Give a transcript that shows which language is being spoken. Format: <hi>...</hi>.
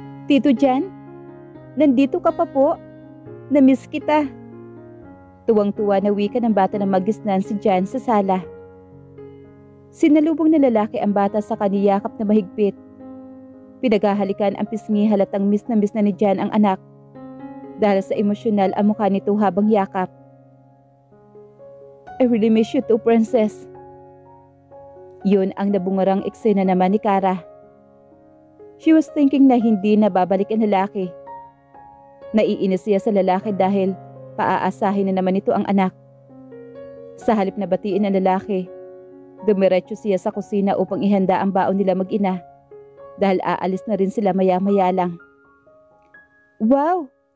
<tl>Tito Jan, nandito ka pa po. Namiss kita. Tuwang-tuwa na wika ng bata na magisnan si Jan sa sala. Sinalubong ng lalaki ang bata sa kaniyakap na mahigpit. Pinaghahalikan ang pisngi halatang miss na ni Jan ang anak. Dahil sa emosyonal ang mukha nito habang yakap.</tl> <en>I really miss you too, princess.</en> <tl>Yun ang nabungarang eksena naman ni Kara.</tl> <en>She was thinking</en> <tl>na hindi na babalik ang lalaki. Naiinis siya sa lalaki dahil paaasahin na naman ito ang anak. Sa halip na batiin ang lalaki, dumiretso siya sa kusina upang ihanda ang baon nila mag-ina dahil aalis na rin sila maya-maya lang. Wow!</tl>